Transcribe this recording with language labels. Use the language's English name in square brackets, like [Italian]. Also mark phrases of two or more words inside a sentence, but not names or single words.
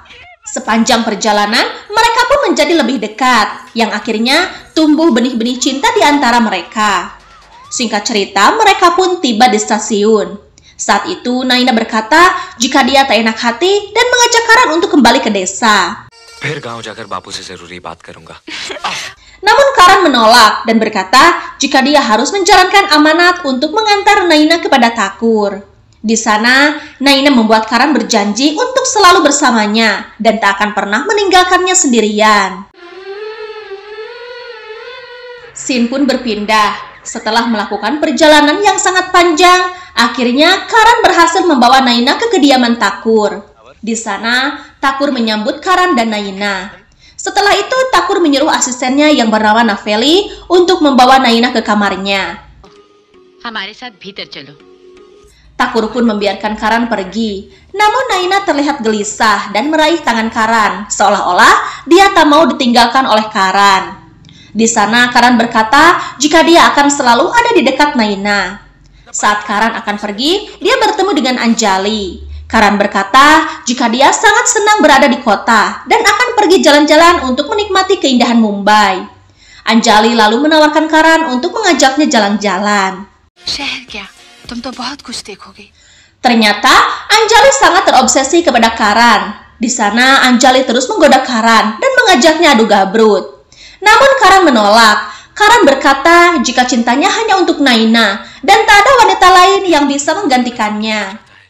[Indonesian] Sepanjang perjalanan, mereka pun menjadi lebih dekat, yang akhirnya tumbuh benih-benih cinta di antara mereka. Singkat cerita, mereka pun tiba di stasiun. Saat itu Naina berkata jika dia tak enak hati dan mengajak Karan untuk kembali ke desa. [Hindi] फिर गांव जाकर बापू से जरूरी बात करूंगा. [Indonesian] Namun Karan menolak dan berkata jika dia harus menjalankan amanat untuk mengantar Naina kepada Thakur. Di sana, Naina membuat Karan berjanji untuk selalu bersamanya dan tak akan pernah meninggalkannya sendirian. Scene pun berpindah. Setelah melakukan perjalanan yang sangat panjang, akhirnya Karan berhasil membawa Naina ke kediaman Thakur. Di sana, Thakur menyambut Karan dan Naina. Setelah itu, Thakur menyuruh asistennya yang bernama Naveli untuk membawa Naina ke kamarnya. [Hindi] हमारे साथ भीतर चलो. [Indonesian] Thakur pun membiarkan Karan pergi. Namun Naina terlihat gelisah dan meraih tangan Karan, seolah-olah dia tak mau ditinggalkan oleh Karan. Di sana Karan berkata jika dia akan selalu ada di dekat Naina. Saat Karan akan pergi, dia bertemu dengan Anjali. Karan berkata jika dia sangat senang berada di kota dan akan pergi jalan-jalan untuk menikmati keindahan Mumbai. Anjali lalu menawarkan Karan untuk mengajaknya jalan-jalan. [Hindi] शहर क्या? तुम तो बहुत कुछ देखोगे. [Indonesian] Ternyata Anjali sangat terobsesi kepada Karan. Di sana Anjali terus menggoda Karan dan mengajaknya adu gabrut. Namun Karan menolak. Karan berkata jika cintanya hanya untuk Naina dan tak ada wanita lain yang bisa menggantikannya.